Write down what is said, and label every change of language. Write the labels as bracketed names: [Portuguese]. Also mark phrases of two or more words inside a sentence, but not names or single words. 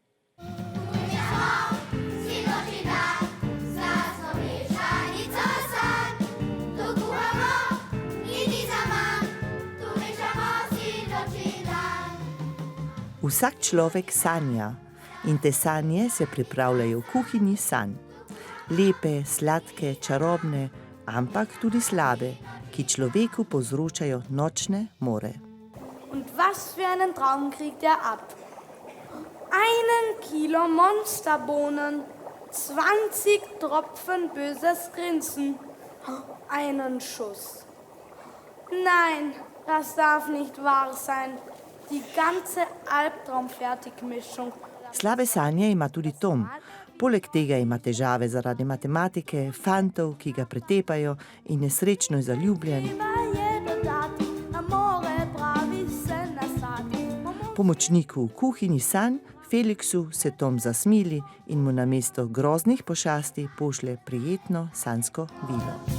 [Slovenian] Vsak človek sanja in te sanje se pripravljajo v kuhinji sanj. Lepe, sladke, čarobne, ampak tudi slabe, ki človeku povzročajo nočne more. [German] Und was für einen Traum kriegt ab? 1 Kilo Monsterbohnen, 20 Tropfen böses Grinsen, einen Schuss. Nein, das darf nicht wahr sein. Die ganze Albtraum-Fertigmischung. [Slovenian] Slabe sanje ima tudi Tom. Poleg tega ima težave zaradi matematike, fantov, ki ga pretepajo in nesrečno je zaljubljen. Pomočniku v kuhinji sanj, Felixu, se Tom zasmili in mu namesto groznih pošasti pošlje prijetno sanjsko vilo.